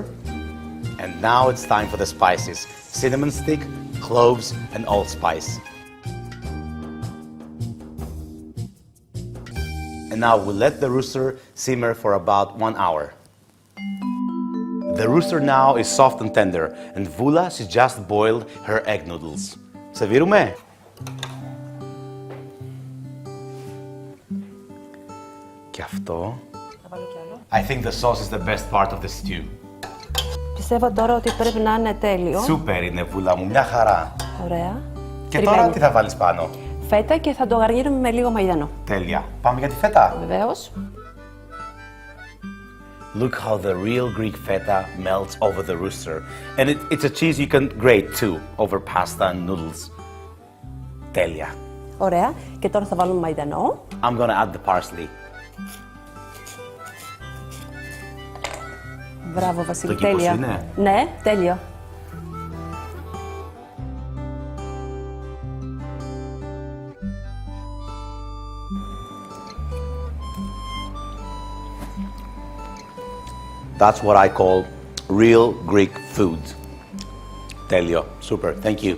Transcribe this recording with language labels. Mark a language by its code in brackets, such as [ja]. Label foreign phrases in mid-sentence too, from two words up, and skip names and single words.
[en] And now it's time for the spices. Cinnamon stick, cloves, and allspice. And now we'll let the rooster simmer for about 1 hour. The rooster now is soft and tender, and Voula, she just boiled her egg noodles. [el] Σερβίρουμε? Και αυτό. [en] I think the sauce is the best part of the stew. [el] Πιστεύω τώρα ότι πρέπει να είναι τέλειο. Σούπερ είναι, Βούλα μου, μια χαρά. Ωραία. Και τώρα τι θα βάλεις πάνω? φέτα και θα το γαργύρουμε με λίγο μαϊντανό. Τέλεια. Πάμε για τη φέτα. Βεβαίως. [en] Look how the real Greek feta melts over the rooster. And it's a cheese you can grate too over pasta and noodles. [el] Τέλεια. Ωραία. Και τώρα θα βάλουμε μαϊντανό. [en] I'm gonna add the parsley. [el] Μπράβο, Βασίλη. Το κήπος Τέλεια. είναι. Ναι, τέλειο. [en] That's what I call real Greek food. Τέλειο. Super. Thank you.